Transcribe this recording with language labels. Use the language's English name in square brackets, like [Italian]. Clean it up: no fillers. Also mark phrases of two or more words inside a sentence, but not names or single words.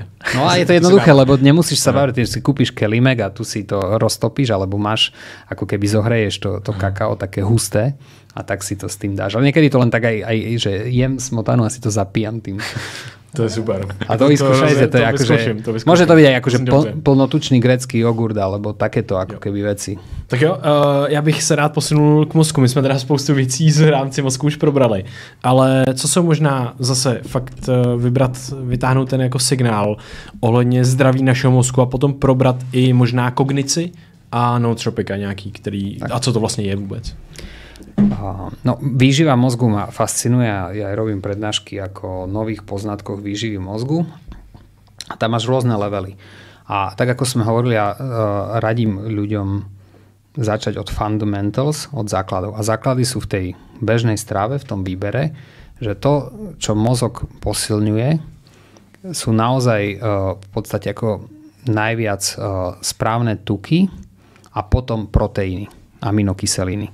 [Slovak] No a je to jednoduché, lebo nemusíš sa baviť, že si kúpiš kelimek a tu si to roztopíš, alebo máš, ako keby zohreješ to kakao také husté a tak si to s tým dáš. Ale niekedy to len tak aj že jem smotanu a si to zapíjam tým. To je super. A to vyskúšajte, to je akože... Môže to byť aj akože plnotučný grécky jogurt, alebo takéto ako keby veci. [Czech] Tak jo, já bych se rád posunul k mozku. My jsme teda spoustu věcí z rámci mozku už probrali. Ale co jsou možná zase fakt vytáhnout ten jako signál ohledně zdraví našeho mozku a potom probrat i možná kognici a nootropika nějaký, který... Tak. A co to vlastně je vůbec? [Slovak] No, výživa mozgu ma fascinuje a ja robím prednášky ako nových poznatkoch výživy mozgu a tam máš rôzne levely. A tak ako sme hovorili, ja radím ľuďom začať od fundamentals, od základov. A základy sú v tej bežnej strave, v tom výbere, že to, čo mozog posilňuje, sú naozaj v podstate ako najviac správne tuky a potom proteíny, aminokyseliny.